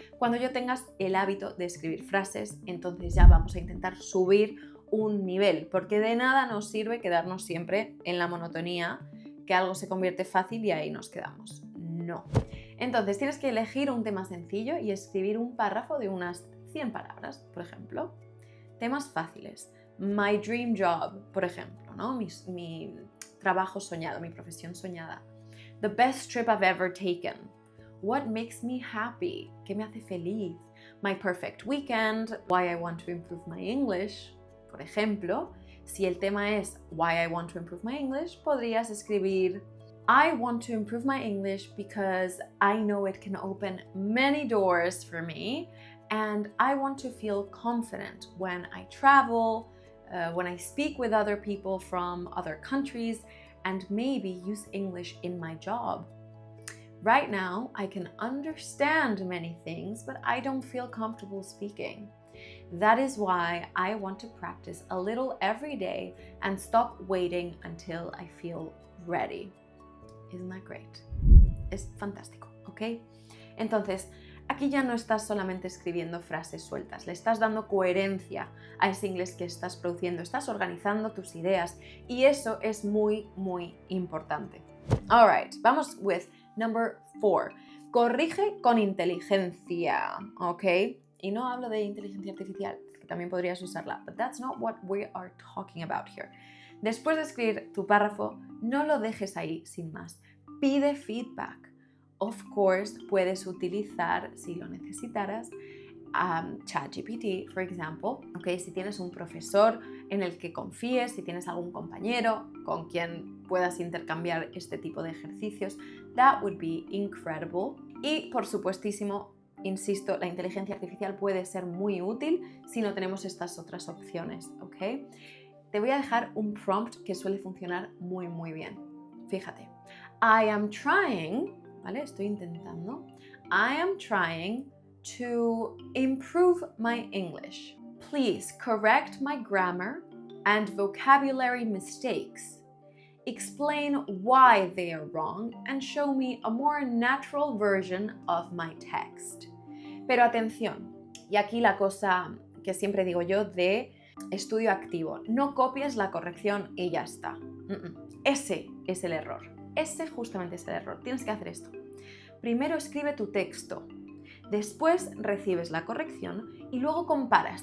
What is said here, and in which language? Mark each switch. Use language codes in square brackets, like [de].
[es] Cuando ya tengas el hábito de escribir frases, entonces ya vamos a intentar subir un nivel, porque de nada nos sirve quedarnos siempre en la monotonía, que algo se convierte fácil y ahí nos quedamos. No. Entonces tienes que elegir un tema sencillo y escribir un párrafo de unas 100 palabras, por ejemplo. Temas fáciles. [en] My dream job, [es] por ejemplo, ¿no? Mi trabajo soñado, mi profesión soñada. [en] The best trip I've ever taken. What makes me happy? [es] ¿Qué me hace feliz? [en] My perfect weekend. Why I want to improve my English. [es] Por ejemplo, si el tema es [en] Why I want to improve my English, podrías escribir I want to improve my English because I know it can open many doors for me and I want to feel confident when I travel, when I speak with other people from other countries and maybe use English in my job. Right now, I can understand many things, but I don't feel comfortable speaking. That is why I want to practice a little every day and stop waiting until I feel ready. Isn't that great? [es] Es fantástico, [en] ¿ok? [es] Entonces, aquí ya no estás solamente escribiendo frases sueltas, le estás dando coherencia a ese inglés que estás produciendo, estás organizando tus ideas y eso es muy, muy importante. [en] All right, [es] vamos [en] with number 4. [es] Corrige con inteligencia, ¿ok? Y no hablo de inteligencia artificial, que también podrías usarla, [en] but that's not what we are talking about here. [es] Después de escribir tu párrafo, no lo dejes ahí sin más. Pide feedback. Of course, puedes utilizar, si lo necesitaras, ChatGPT, [en] for example, [es] ¿okay? Si tienes un profesor en el que confíes, si tienes algún compañero con quien puedas intercambiar este tipo de ejercicios, [en] that would be incredible. [es] Y por supuestísimo, insisto, la inteligencia artificial puede ser muy útil si no tenemos estas otras opciones, ¿ok? Te voy a dejar un prompt que suele funcionar muy, muy bien. Fíjate, [en] I am trying, [es] ¿vale? Estoy intentando. [en] I am trying to improve my English. Please correct my grammar and vocabulary mistakes. Explain why they are wrong and show me a more natural version of my text. [es] Pero atención, y aquí la cosa que siempre digo yo de estudio activo, no copies la corrección y ya está. Ese es el error. Ese justamente es el error. Tienes que hacer esto. Primero escribe tu texto. Después recibes la corrección y luego comparas.